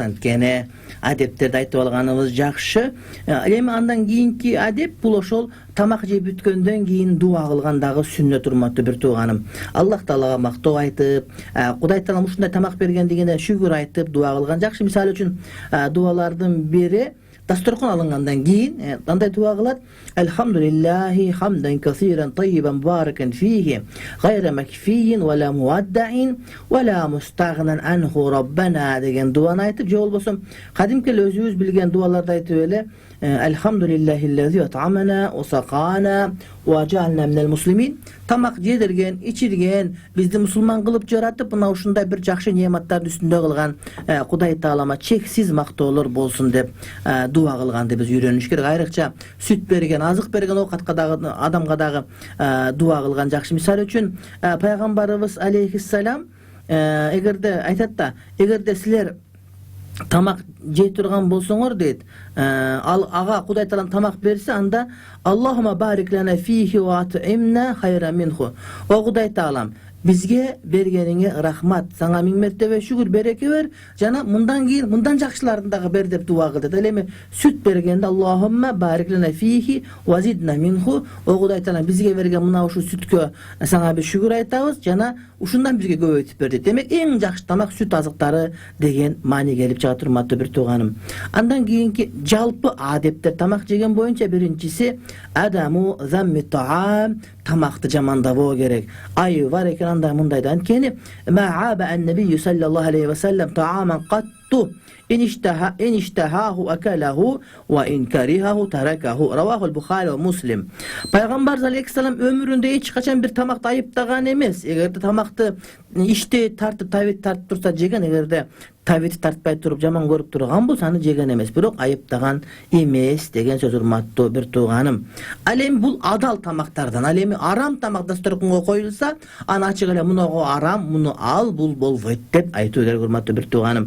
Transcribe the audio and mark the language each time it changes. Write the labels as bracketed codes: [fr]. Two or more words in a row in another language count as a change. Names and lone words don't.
[ky] Анткени адептерди айтып алганыбыз жакшы. Эми андан кийинки адеп бул ошол тамак жеп бүткөндөн кийин дуа кылган дагы сүннөт, урматтуу бир тууганым. Аллах Таалага мактоо айтып, Кудай Таалам ушундай тамак бергендигине шүгүр айтып дуа кылган жакшы. Мисалы үчүн дуалардын бири дасторкон алынгандан кийин андай дуа кылат: [ar] الحمد لله حمدا كثيرا طيبا مباركا فيه غير مكفي ولا مودع ولا مستغنى عنه ربنا [ky] деген дуаны айтып, же болбосо кадимки эле өзүбүз билген дуаларды айтып эле [ar] الحمد لله الذي أطعمنا وسقانا وجعلنا من المسلمين. [ky] Тамак жедирген, ичирген, бизди мусулман кылып жаратып, мына ушундай бир жакшы неаматтардын үстүндө кылган Кудай Таалама чексиз мактоолор болсун деп дуа кылганды биз үйрөнүш керек. Айрыкча сүт берген, азык берген оокатка дагы адамга дагы дуа кылган жакшы. Мисалы үчүн пайгамбарыбыз алейхиссалам эгерде айтат да, эгерде силер тамак жей турган болсоңор дейт, ал ага Кудай Таалам тамак берсе, анда [ar] اللهم بارك لنا فيه وأطعمنا خيرا منه. [ky] О Кудай Таалам, бизге бергениңе рахмат, саңа миң мертебе шүгүр, береке бер, жана мындан кийин мындан жакшыларын дагы бер деп дуа кылды. Ал эми сүт бергенде [ar] اللهم بارك لنا فيه وزدنا منه. [ky] О Кудай Таалам, бизге берген мына ушу сүткө саңа бир шүгүр айтабыз, жана ушундан бизге көбөйтүп бер дейт. Демек эң жакшы тамак сүт азыктары деген маани келип чыгат, урматтуу бир тууганым. Андан кийинки жалпы адептер тамак жеген боюнча биринчиси [ar] عدم ذم الطعام, [ky] тамакты жамандабоо керек. Айы бар экен андай мындайда. [ar] Анткени ما عاب النبي صلى الله عليه وسلم طعاما قط إن اشتهاه أكله وإن كرهه تركه. رواه البخاري ومسلم. [ky] Пайгамбар алейхиссалам өмүрүндө эч качан бир тамакты айыптаган эмес. Эгерде тамакты иште тартып, табит тартып турса жеген, эгерде табит тартпай туруп жаман көрүп турган болсо аны жеген эмес, бирок айыптаган эмес деген сөз, урматтуу бир тууганым. Ал эми бул адал тамактардан, ал эми арам тамак дасторконго коюлса, аны ачык эле мунуго арам, муну ал, бул болбойт деп айтуу керек, урматтуу бир тууганым.